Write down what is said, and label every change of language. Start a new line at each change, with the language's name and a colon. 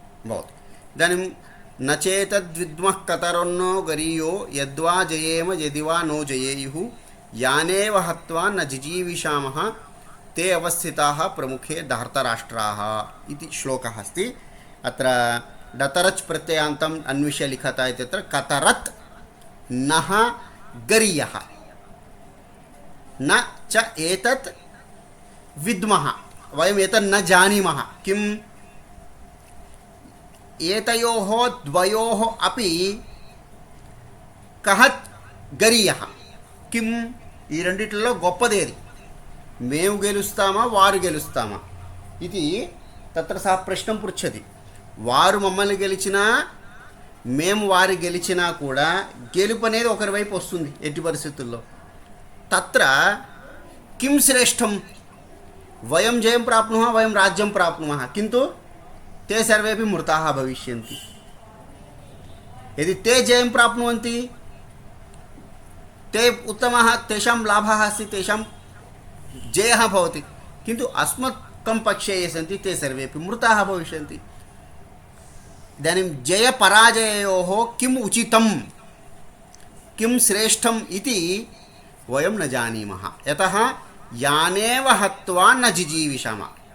Sanskrit: भवतु इदानीं न चेतद्विद्मः कतरोन्नो गरीयो यद्वा जयेम यदि वा नो जयेयुः यानेव हत्वा न जिजीविषामः ते अवस्थिताः प्रमुखे धार्तराष्ट्राः इति श्लोकः अस्ति अत्र डतरच् प्रत्ययान्तम् अन्विष्य लिखता इत्यत्र कतरत् नः गरीयः न च एतत् विद्मः वयम् एतत् न जानीमः किम् एतयोः द्वयोः अपि कः गरीयः किम्
Telugu: ఈ రెండిట్లో గొప్పదేది మేము గెలుస్తామా వారు గెలుస్తామా ఇది
Sanskrit: తత్ర సహ ప్రశ్నం పృచ్చతి
Telugu: వారు మమ్మల్ని గెలిచినా మేము వారి గెలిచినా కూడా గెలుపు అనేది ఒకరి వైపు వస్తుంది ఎట్టి పరిస్థితుల్లో.
Sanskrit: తత్ర కిం శ్రేష్టం వయం జయం ప్రాప్నుమः వయం రాజ్యం ప్రాప్నుమः किन्तु ते सर्वेपि मृताः भविष्यन्ति. यदि ते जयं प्राप्नुवन्ति ते उत्तमः तेषां लाभः अस्ति तेषां जयः भवति, किन्तु अस्मकं पक्षे ये सन्ति ते सर्वेपि मृताः भविष्यन्ति. इदानीं जयपराजययोः किम् उचितं किं श्रेष्ठम् इति वयं न जानीमः, यतः यानेव हत्वा न जिजीविषामः.